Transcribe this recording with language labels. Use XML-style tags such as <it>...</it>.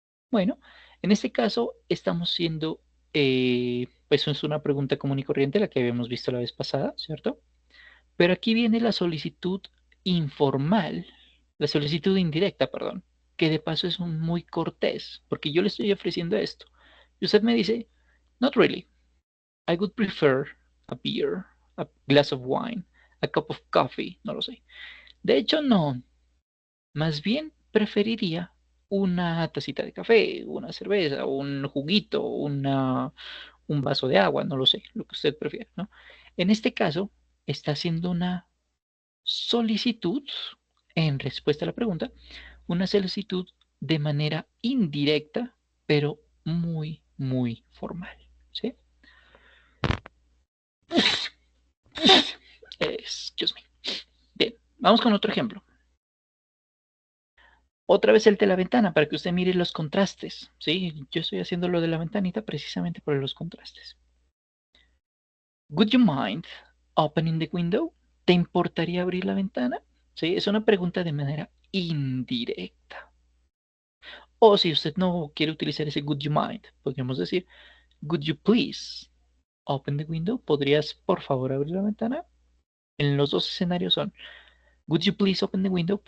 <es>Bueno, en este caso estamos siendo, pues es una pregunta común y corriente, la que habíamos visto la vez pasada, ¿cierto? Pero aquí viene la solicitud informal, la solicitud indirecta, perdón, que de paso es muy cortés, porque yo le estoy ofreciendo esto. Y usted me dice,</es> <en>not really, I would prefer a beer, a glass of wine, a cup of coffee,</en> <es>no lo sé. De hecho, no, más bien preferiría una tacita de café, una cerveza, un juguito, un vaso de agua, no lo sé, lo que usted prefiera, ¿no? En este caso, está haciendo una solicitud en respuesta a la pregunta, una solicitud de manera indirecta, pero muy formal, ¿sí?</es> <en>Excuse me.</en> <es>Bien, vamos con otro ejemplo. Otra vez el de la ventana para que usted mire los contrastes. Sí, yo estoy haciendo lo de la ventanita precisamente por los contrastes.</es> <en>Would you mind opening the window?</en> <es>¿Te importaría abrir la ventana? Sí, es una pregunta de manera indirecta. O si usted no quiere utilizar ese would you mind, podríamos decir,</es> <en>would you please open the window?</en> <es>¿Podrías por favor abrir la ventana? En los dos escenarios son,</es> <en>would you please open the window?</en>